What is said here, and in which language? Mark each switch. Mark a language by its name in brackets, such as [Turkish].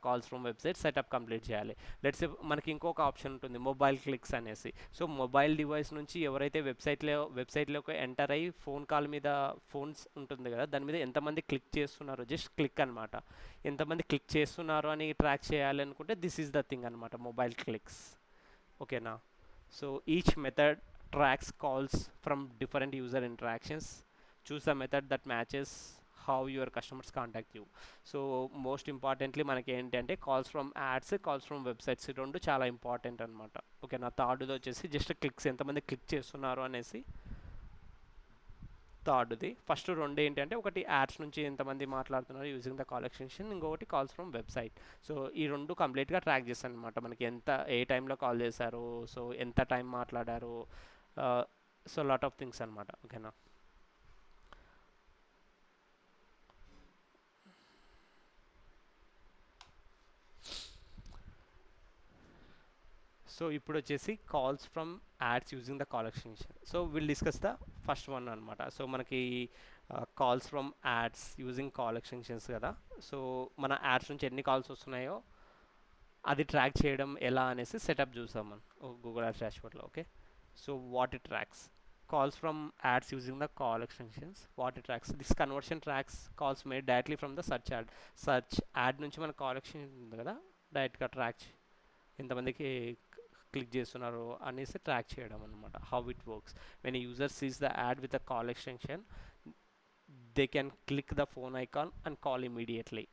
[English] calls from website setup complete [Telugu] చేయాలి. Let's మనకి ఇంకొక ఆప్షన్ ఉంటుంది మొబైల్ క్లిక్స్ అనేసి. సో మొబైల్ డివైస్ నుంచి ఎవరైతే వెబ్సైట్లోకి ఎంటర్ అయ్యి ఫోన్ కాల్ మీద ఫోన్స్ ఉంటుంది కదా, దాని మీద ఎంతమంది క్లిక్ చేస్తున్నారో, జస్ట్ క్లిక్ అనమాట, ఎంతమంది క్లిక్ చేస్తున్నారు అని ట్రాక్ చేయాలి అనుకుంటే [English] this is the thing [Telugu] అనమాట, మొబైల్ క్లిక్స్. ఓకేనా. [English] So each method tracks calls from different user interactions. Choose a method that matches how your customers contact you. [Telugu] So most importantly మనకి ఏంటంటే [English] calls from ads, calls from websites, [Telugu] ఈ రెండు చాలా important అనమాట. Okay నా థర్డ్ది వచ్చేసి just clicks, ఎంతమంది click చేస్తున్నారు అనేసి థర్డ్ది. ఫస్ట్ రెండు ఏంటంటే ఒకటి యాడ్స్ నుంచి ఎంతమంది మాట్లాడుతున్నారు [English] using the call extension, [Telugu] ఇంకొకటి కాల్స్ ఫ్రమ్ వెబ్సైట్. సో ఈ రెండు కంప్లీట్గా ట్రాక్ చేస్తాను అనమాట. మనకి ఏ టైంలో కాల్ చేశారు, సో ఎంత టైం మాట్లాడారు, [English] so lot of things [Telugu] అనమాట. ఓకేనా. సో ఇప్పుడు వచ్చేసి [English] Calls from ads using the call extension. So will discuss the first one [Telugu] అనమాట. సో మనకి calls from ads using call extensions కదా. సో మన యాడ్స్ నుంచి ఎన్ని కాల్స్ వస్తున్నాయో అది ట్రాక్ చేయడం ఎలా అనేసి సెటప్ చూసాం మనం Google ads డాష్బోర్డ్లో. [English] Okay, so what it tracks calls from ads using the call extensions. What it tracks, this conversion tracks calls made directly from the search ad [Telugu] నుంచి మన కాల్ ఎక్స్టెన్షన్ ఉంది కదా, డైరెక్ట్గా ట్రాక్ ఎంతమందికి click చేస్తున్నారు అనేసి track చేయడం అనమాట. [English] How it works, when user sees the ad with the call extension they can click the phone icon and call immediately.